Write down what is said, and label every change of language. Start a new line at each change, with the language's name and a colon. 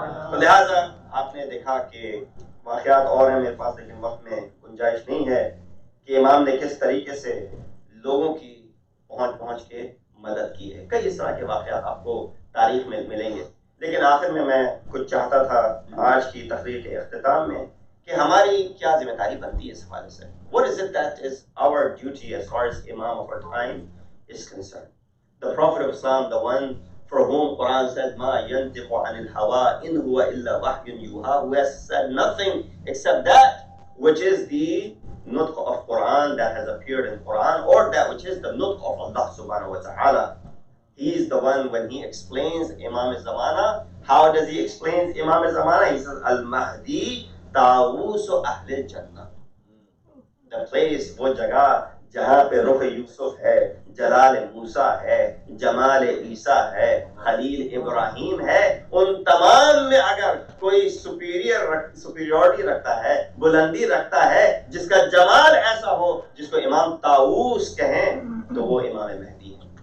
Hindi: तो लिहाजा आपने देखा कि वाक़यात और हैं मेरे पास, लेकिन वक्त में गुंजाइश नहीं है कि इमाम ने किस तरीके से लोगों की पहुंच के मदद की है. कई इस तरह के वाक़यात आपको तारीख में मिलेंगे, लेकिन आखिर में मैं कुछ चाहता था आज की तकरीर के इख्तिताम में कि हमारी क्या जिम्मेदारी बनती है इस हवाले से.
English: What is it that is our duty as far as Imam of our time is concerned? The Prophet of Islam, the one for whom Quran says,
Arabic: "Ma yantiqu anil hawa in huwa illa wahyun yuha,"
English: who has said nothing except that which is the nutq of Quran that has appeared in Quran, or that which is the nutq of Allah subhanahu wa ta'ala. He is the one, when he explains Imam Zamana, how does he explain Imam Zamana? He says,
Arabic: Al-Mahdi Tawusu Ahlil Jannah.
English: The place,
Hindi: वो जगह जहाँ पे रुख यूसुफ है, जलाल मूसा है, जमाल ईसा है, खलील इब्राहिम है, उन तमाम में अगर कोई सुपीरियरिटी रखता है, बुलंदी रखता है, जिसका जमाल ऐसा हो जिसको इमाम ताऊस कहें, तो वो इमाम महदी है.